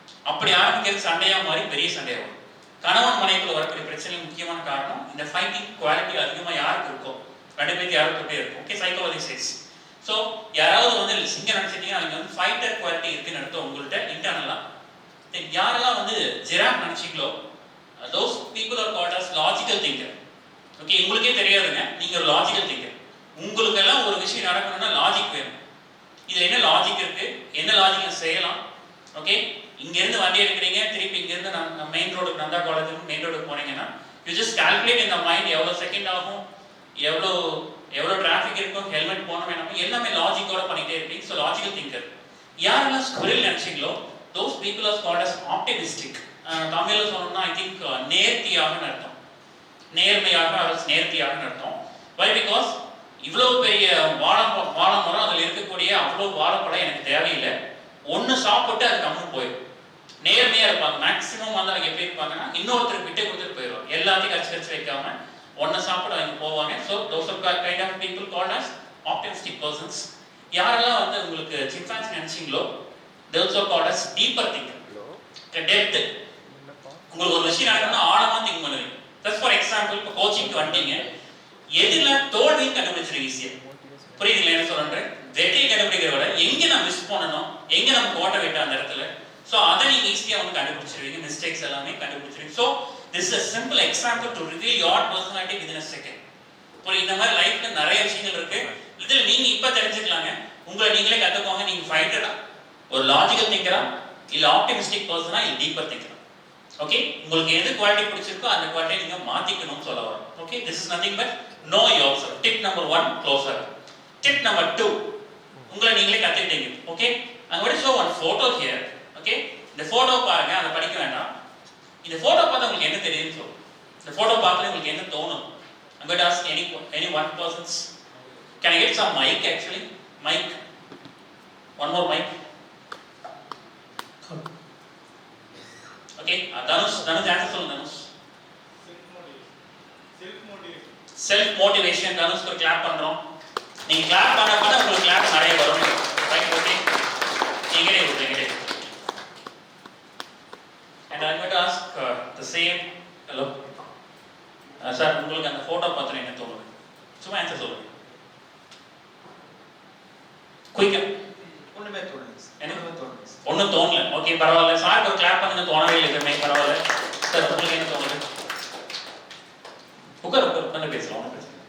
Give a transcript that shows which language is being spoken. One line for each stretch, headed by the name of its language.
Tamil: அப்படி ஆரம்பிக்கிறது சண்டையா மாறி பெரிய சண்டையா வரும். கணவன் மனைவிக்குள்ள வரக்கூடிய பிரச்சனை முக்கியமான காரணம் இந்த ஃபைட்டிங் குவாலிட்டி அதிகமாக யாருக்கு இருக்கும்? 2 பேருக்கு யாருக்கிட்டே இருக்கும். Okay, psychology chase. ஸோ யாராவது வந்து சிங்கம் நினைச்சிட்டீங்கன்னா அவங்க வந்து ஃபைட்டர் குவாலிட்டி இருக்குன்னு அர்த்தம் உங்கள்கிட்ட இன்டர்னலா. யாரெல்லாம் வந்து giraffe நினைச்சிங்களோ
English: those people are called as logical thinker.
Tamil: Okay, உங்களுக்கே தெரியாதுங்க நீங்க ஒரு லாஜிக்கல் திங்கர். உங்களுக்கு எல்லாம் ஒரு விஷயம் நடக்கணும்னா லாஜிக் வேணும். இதுல என்ன லாஜிக் இருக்கு? என்ன லாஜிக் செய்யலாம்? ஓகே, இங்க இருந்து வண்டி எடுக்கிறீங்க, திருப்பி இங்க இருந்து நம்ம மெயின் ரோடுக்கு நந்தா காலேஜுக்கு மெயின் ரோடுக்கு போனீங்கன்னா
English: you just calculate in the mind
Tamil: எவ்வளவு செகண்ட் ஆகும், எவ்வளவு டிராஃபிக் இருக்கும், ஹெல்மெட் போன வேணாம், எல்லாமே லாஜிக்கோட பண்ணிட்டே இருப்பீங்க. So logical thinker. யாரெல்லாம் squirrel நினைச்சீங்களோ
English: those people are called as optimistic.
Tamil: தமிழ்ல சொல்லணும்னா ஐ திங்க் நேர்த்தியாகன்னு அர்த்தம். நேர்மையாக நேர்த்தியாகன்னு அர்த்தம். வை பிகாஸ் இவ்வளவு பெரிய வாழைமரம் அதில் இருக்கக்கூடிய அவ்வளோ வாழைப்பழம் எனக்கு தேவையில்லை, ஒன்று சாப்பிட்டு அது கம்மி போயிடும். நேர்மையா இருப்பாங்க. மேக்ஸிமம் வந்து அவங்க எப்படி இருப்பாங்கன்னா இன்னொருத்தருக்கு விட்டு கொடுத்துட்டு போயிடுவாங்க. எல்லாத்தையும் கடிச்சு வைக்காம ஒன்றை சாப்பிட்டு அவங்க போவாங்க. So
English: those are kind of people called as optimistic persons.
Tamil: யாரெல்லாம் வந்து உங்களுக்கு chimpanzee நினைச்சீங்களோ
English: those are called as deeper thinker. Depth.
Tamil: உங்களுக்கு ஒரு விஷயம் நடக்கணும்னா ஆழமா திங்க் பண்ணுவீங்க. ஜஸ்ட் ஃபார் எக்ஸாம்பிள் இப்போ கோச்சிங்க்கு வந்துட்டீங்க, எதுல தோல்வின்னு கண்டுபிடிச்சிருங்க ஈஸியா. புரியுதுங்களா என்ன சொல்றேன்? வெற்றியை கண்டுபிடிக்கிறத விட எங்க நம்ம மிஸ் பண்ணணும், எங்க நம்ம ஓட்ட விட்டோம் அந்த இடத்துல, ஸோ அதை நீங்க ஈஸியா வந்து கண்டுபிடிச்சிருவீங்க. மிஸ்டேக்ஸ் எல்லாமே கண்டுபிடிச்சிருவீங்க.
English: So this is a simple example to reveal your personality within a second.
Tamil: இப்போ இந்த மாதிரி லைஃப்ல நிறைய விஷயங்கள் இருக்கு. இதுல நீங்க இப்ப தெரிஞ்சுக்கலாங்க. உங்களை நீங்களே கத்துக்கோங்க. நீங்க ஃபைட்டரா, ஒரு லாஜிக்கல் திங்கரா, இல்ல ஆப்டிமிஸ்டிக் பர்சனா, இல்ல டீப்பர் திங்கரா. ஓகே, உங்களுக்கு எது குவாலிட்டி பிடிச்சிருக்கோ அந்த குவாலிட்டி நீங்க மாத்திக்கணும்னு சொல்ல வரோம்.
English: Okay, this is nothing but know yourself. Tip number 1 closer. Tip number 2
Tamil: உங்களை நீங்களே கத்துக்கிட்டீங்க. Okay,
English: I'm going to show one photo here.
Tamil: Okay, இந்த போட்டோ பாருங்க, அதை படிக்க வேண்டாம். இந்த போட்டோ பார்த்தா உங்களுக்கு என்ன தெரியும்னு சொல்லுங்க. இந்த போட்டோ பார்த்து உங்களுக்கு என்ன தோணும்?
English: I'm going to ask any one persons. Can I get some mic actually? Mic. One more mic. Okay, Dhanush answer
Tamil: சொல்லுங்க.
English: Dhanush.
Tamil: Self motivation. தனுஷ்க்கு ஒரு கிளாப் பண்றோம். நீங்க கிளாப் பண்ண பண்ண உங்களுக்கு கிளாப் நிறைய வரும். Right, okay. நீங்களே விடுங்க.
English: And I'm going to ask the same. Hello.
Tamil: Sir, உங்களுக்கு அந்த போட்டோ பார்த்து என்ன தோணுது? சும்மா ஆன்சர் சொல்லுங்க. குயிக்கா. ஒண்ணுமே தோணல. ஒன்றும் தோணல. ஓகே, பரவாயில்ல. சார் ஒரு கிளாப் பண்ணுங்க. தோணவே இல்லை எதுவுமே. பரவாயில்ல. சார், உங்களுக்கு என்ன தோணுது? உட்கார் பேசலாம்.